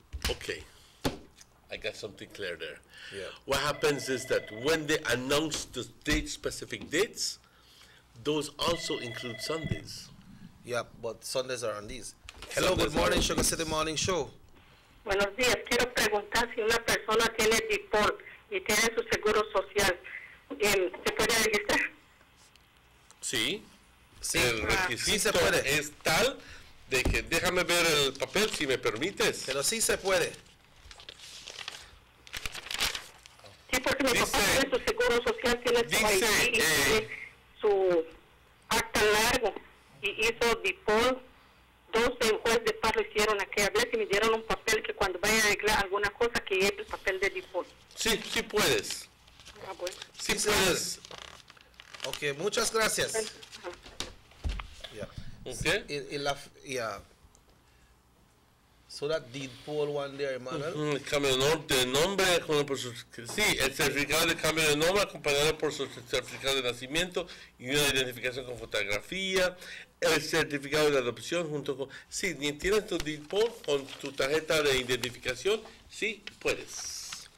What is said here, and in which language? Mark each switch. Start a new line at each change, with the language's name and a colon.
English: Okay. I got something clear there. Yeah. What happens is that when they announce the specific dates, those also include Sundays. Yeah, but Sundays are on these. Hello, good morning, Sugar City Morning Show.
Spanish: Buenos días. Quiero preguntar si una persona tiene DIPOL y tiene su seguro social, ¿se puede registrar? Sí. Sí. El requisito sí se puede. es tal de que déjame ver el papel si me permites. Pero sí se puede. Sí, porque mi papá tiene su seguro social, tiene su ID y tiene su acta largo y hizo DIPOL. 2 del juez de paz lo hicieron aquella vez y me dieron un papel que cuando vaya a arreglar alguna cosa que lleve el papel de DIPOL. Sí, sí puedes. Ah, bueno. Sí puedes. Ok, muchas gracias. Yeah.
English: Okay. Yeah. So that DIPOL one there, Emmanuel.
Spanish: Cambio de nombre, sí, el certificado de cambio de nombre acompañado por su certificado de nacimiento y una identificación con fotografía, el certificado de adopción junto con... Sí, tienes tu DIPOL con tu tarjeta de identificación, sí, puedes.